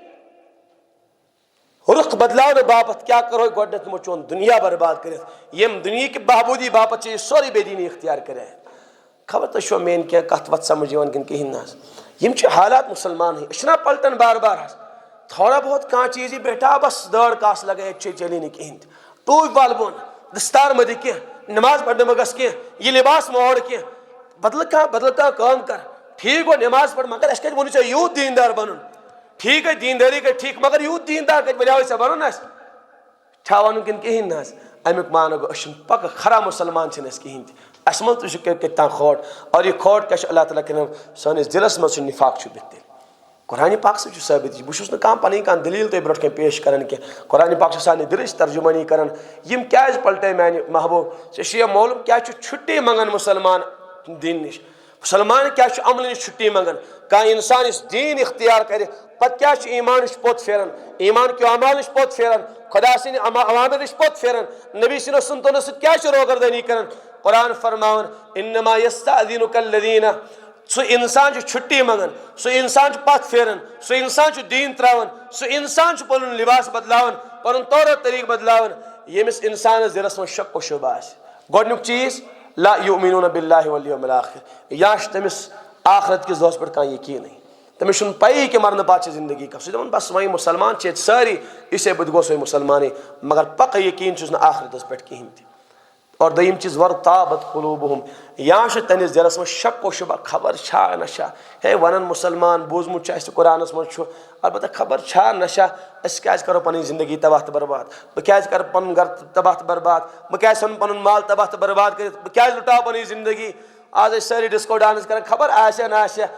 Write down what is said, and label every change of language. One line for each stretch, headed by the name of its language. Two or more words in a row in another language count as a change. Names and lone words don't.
Kashmiri: رخ بدلاونہٕ باپتھ کیا کرو گۄڈنٮ۪تھ نِمو چون دنیا برباد کٔرِتھ ییٚمہِ دُنیہِکہِ بہبوٗدی باپتھ چھِ یہِ سورُے بے دیٖنی اختیار کریایتھ خبر تۄہہِ چھوا میٲنۍ کینٛہہ کتھ وتھ سمجھ یِوان کِنہٕ کِہیٖنۍ نہٕ حظ یِم چھِ حالات مسلمان ہٕنٛدۍ أسۍ چھِنا پلٹن بار بار حظ تھوڑا بہت کانٛہہ چیٖز یی بیٹھا بس دٲڑ کاس لگے ییٚتہِ چلی نہٕ کِہیٖنۍ تہِ ٹوٗپۍ والہٕ بۄن دستار مہ دِ کینٛہہ نماز پرنہٕ مہ گژھ کینٛہہ یہِ لباس مہ اوڑ کینٛہہ بدل کانٛہہ کٲم کر ٹھیٖک گوٚو نماز پر مگر اَسہِ کتہِ ووٚنُے ژےٚ یوٗت دیٖندار بنُن ٹھیٖک گٔے دیٖندٲری گٔے ٹھیٖک مگر یوٗت دیٖندار کتہِ بنیٛاوٕے ژےٚ بنُن اَسہِ چھا وَنُن کِنہٕ کِہیٖنۍ نہٕ حظ امیُک معنی گوٚو أسۍ چھِنہٕ پکہٕ خرا مسلمان چھِنہٕ أسۍ کِہیٖنۍ تہِ اَسہِ منٛز تہِ چھُ کتہِ تام کھوٹ اور یہِ کھوٹ کیٛاہ چھُ اللہ تعالیٰ کَران سٲنِس دِلس منٛز چھُ نِفاق چھُپِتھ تیٚلہِ قرآن پاک سے ثابت بہٕ چھُس نہٕ کانٛہہ پنٕنۍ کانٛہہ دلیٖل تۄہہِ برونٛٹھ کَنۍ پیش کران کینٛہہ قرآن پاک چھُ سانہِ دِلٕچ ترجُمٲنی کران یِم کیٛازِ پلٹے میانہِ محبوٗب ژےٚ چھُ یہِ معلوٗم کیٛازِ چھُ چھُٹی منگان مسلمان دیٖن نِش مسلمان کیٛازِ چھُ عملہٕ نِش چھُٹی منگان کانٛہہ اِنسان یُس دیٖن اختیار کرِ پتہٕ کیٛازِ چھُ ایمان نِش پوٚت پھیران ایمان کیو اعمال نِش پوٚت پھیران خدا سٕنٛدِ اوامر نِش پوٚت پھیران نبی سٕنٛدیو سنتو سۭتۍ کیٛازِ چھُ روگردٲنی کران قرآن فرماوان
Arabic: انما یستأذنک الذین
Kashmiri: سُہ انسان چھُ چھُٹی منگان سُہ انسان چھُ پتھ پھیران سُہ انسان چھُ دیٖن تراوان سُہ انسان چھُ پنُن لباس بدلاوان پنُن طور طریٖقہٕ بدلاوان ییٚمِس انسانس دِلس منٛز شک و شُبہ آسہِ گۄڈنیُک چیٖز
Arabic: لا یؤمنون باللہ والیوم الآخر
Kashmiri: یا چھُ تٔمِس آخرت کِس دۄہس پٮ۪ٹھ کانٛہہ یقیٖنٕے تٔمِس چھُنہٕ پیی کہِ مرنہٕ پتہٕ چھِ زندگی کانٛہہ سُہ دپان بس وۄنۍ مسلمان چھِ ییٚتہِ سٲری اِسے بہٕ تہِ گوٚژھ وۄنۍ مسلمانٕے مگر پکہٕ یقیٖن چھُس نہٕ آخرتس پٮ۪ٹھ کِہیٖنۍ تہِ اور دوٚیِم چیٖز
Arabic: ورتابت قلوٗبہم
Kashmiri: یا چھُ تٔہنٛدِس دِلس منٛز شک و شُبہ خبر چھا نشا ہے ونان مسلمان بوٗزمُت چھُ اَسہِ قرآنس منٛز چھُ البتہ خبر چھا نشا أسۍ کیٛازِ کرو پنٕنۍ زندگی تباہ تہٕ برباد بہٕ کیٛازِ کرٕ پنُن گرٕ تباہ تہٕ برباد بہٕ کیٛازِ ژھٕنہٕ پنُن مال تباہ تہٕ برباد کٔرِتھ بہٕ کیٛازِ لُٹاو پنٕنۍ زندگی آز ٲسۍ سٲری
English: disco dance
Kashmiri: کران خبر آسیا نہ آسیا